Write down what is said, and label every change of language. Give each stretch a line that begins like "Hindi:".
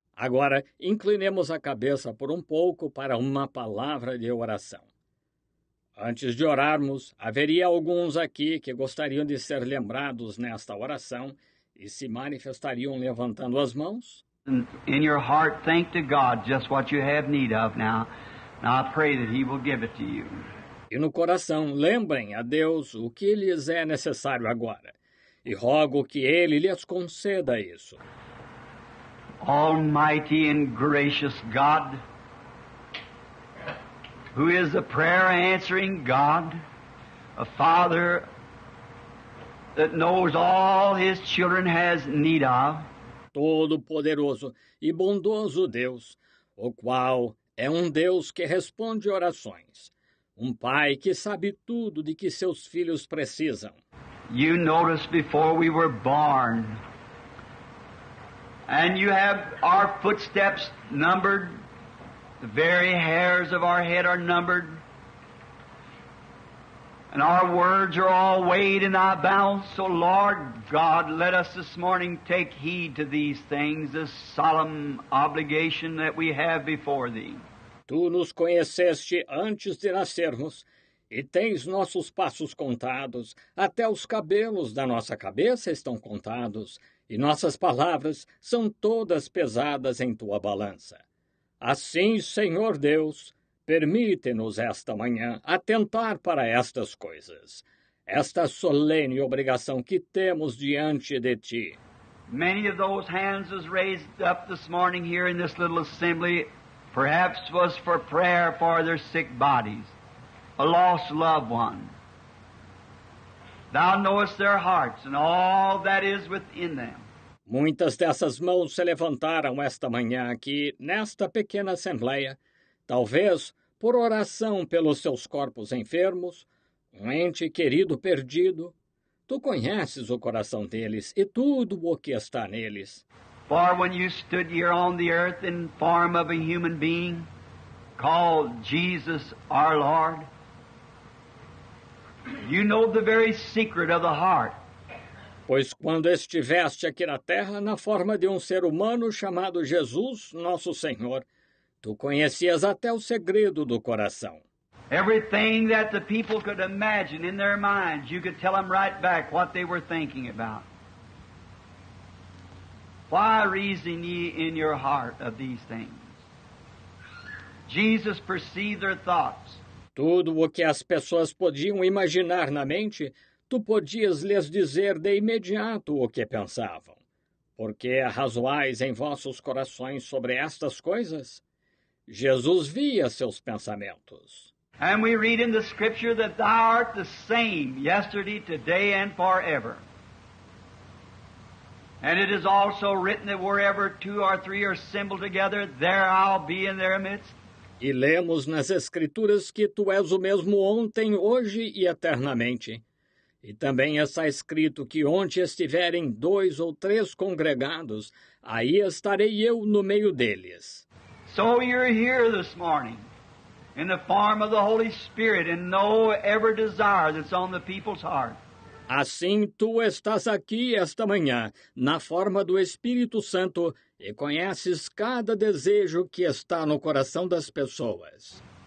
Portuguese: Agora, inclinemos a cabeça por um pouco para uma palavra de oração. Antes de orarmos, haveria alguns aqui que gostariam de ser lembrados nesta oração e se manifestariam levantando as mãos?
English: In your heart, thank to God just what you have need of now. Now I pray that He will give it to you.
Portuguese: E no coração, lembrem a Deus o que lhes é necessário agora, e rogo que Ele lhes conceda isso.
English: Almighty and gracious God, who is a prayer-answering God, a Father that knows all His children has need of.
Portuguese: Todo-Poderoso e bondoso Deus, o qual é um Deus que responde orações. Um pai que sabe tudo de que seus filhos precisam.
English: You noticed before we were born And you have our footsteps numbered. The very hairs of our head are numbered. And our words are all weighed in thy balance. So, Lord God, let us this morning take heed to these things, this solemn obligation that we have before thee.
Portuguese: Tu nos conheceste antes de nascermos, e tens nossos passos contados, até os cabelos da nossa cabeça estão contados, e nossas palavras são todas pesadas em tua balança. Assim, Senhor Deus, permite-nos esta manhã atentar para estas coisas, esta solene obrigação que temos diante de ti.
English: Many of those hands was raised up this morning here in this little assembly, perhaps was for prayer for their sick bodies, a lost loved one. Thou knowest their hearts and all that is within them.
Portuguese: Muitas dessas mãos se levantaram esta manhã aqui, nesta pequena assembleia, talvez por oração pelos seus corpos enfermos, um ente querido perdido. Tu conheces o coração deles e tudo o que está neles.
English: For when you stood here on the earth in form of a human being, called Jesus our Lord, you know the very secret of the heart.
Portuguese: Pois quando estiveste aqui na terra, na forma de um ser humano chamado Jesus, nosso Senhor, tu conhecias até o segredo do coração.
English: Everything that the people could imagine in their minds, you could tell them right back what they were thinking about. Why reason ye in your heart of these things? Jesus perceived their thoughts.
Portuguese: Tudo o que as pessoas podiam imaginar na mente, tu podias lhes dizer de imediato o que pensavam. Porque arrazoais em vossos corações sobre estas coisas? Jesus via seus pensamentos.
English: And we read in the Scripture that thou art the same yesterday, today, and forever. And it is also written that wherever two or three are assembled together, there I'll be in their midst.
Portuguese: E lemos nas Escrituras que tu és o mesmo ontem, hoje e eternamente. E também está escrito que onde estiverem 2 ou 3 congregados, aí estarei eu no meio deles.
English: So you're here this morning, in the form of the Holy Spirit, and know every desire that's on the people's heart.
Portuguese: Assim tu estás aqui esta manhã, na forma do Espírito Santo, e conheces cada desejo que está no coração das pessoas.